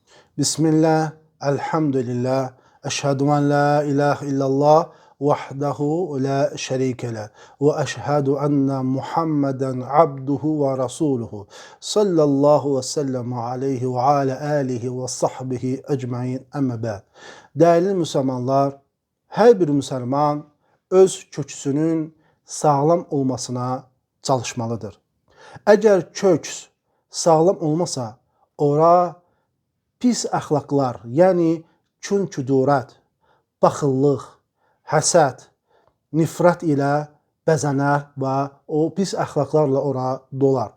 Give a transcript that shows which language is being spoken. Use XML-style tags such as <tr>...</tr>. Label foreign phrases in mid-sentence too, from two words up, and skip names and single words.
<ar>بسم الله، الحمد لله، أشهد أن لا إله إلا الله، وحده لا شريك له، وأشهد أن محمدا عبده ورسوله، صلى الله وسلم عليه وعلى آله وصحبه أجمعين أما بعد.</ar> <az>Değerli Müslümanlar, her bir Müslüman öz köksünün sağlam olmasına çalışmalıdır. Eğer köks sağlam olmasa, ora pis əxlaqlar, yəni kün-küdurət, baxıllıq, həsəd, nifrət ilə bəzənər və o pis əxlaqlarla ora dolar.</az>